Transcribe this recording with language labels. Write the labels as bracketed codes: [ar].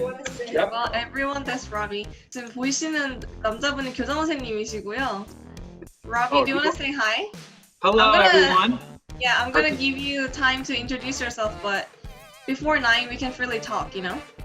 [en] Well, everyone, that's Robbie. [ko] 지금 보이시는 남자분이 교장 선생님이시고요. [en] Robbie, do you want to say hi? Hello, everyone. Yeah, I'm gonna give you time to introduce yourself, but before 9, we can freely talk, you know?